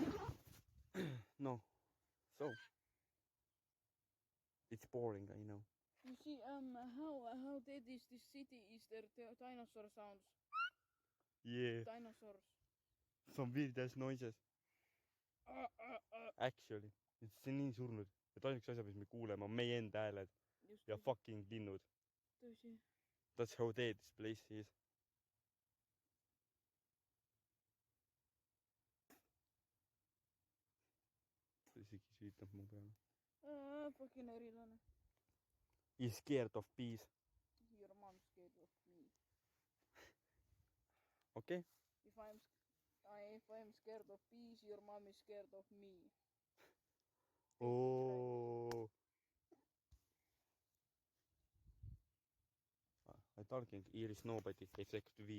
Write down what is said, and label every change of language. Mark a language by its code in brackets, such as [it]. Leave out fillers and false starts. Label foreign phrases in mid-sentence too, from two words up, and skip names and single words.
[en] No. So. It's boring, I know. You see, how dead is this city? Is there dinosaur sounds? Yeah, Dinosaurs. some weird ass noises. Actually, [et] see on nii surnud, et ainuks asja, mis me kuuleme, on meie enda hääled [en] Just [et] ja fucking linnud. tõsi. [en] That's how dead this place is. [et] ta isegi süütab mu peale. Fucking erilane. [en] He's scared of bees. Your mom's scared of me. Okay? If I'm scared of bees, your mom is scared of me. Oh. I talking Iris nobody except we.